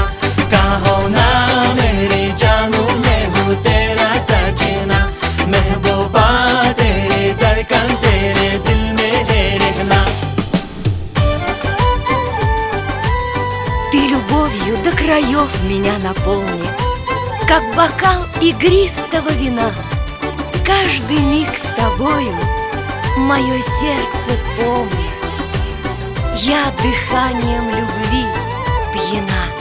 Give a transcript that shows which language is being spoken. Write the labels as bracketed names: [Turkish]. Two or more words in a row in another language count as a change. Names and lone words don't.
[Hindi] कहो ना मेरी जानू मैं हूँ तेरा सजना, महबूबा तेरी धड़कन तेरे दिल में है रहना। [Russian] Ты любовью до краев меня наполни, как бокал игристого вина. Каждый миг с тобою мое сердце полнит, я дыханием любви пьяна.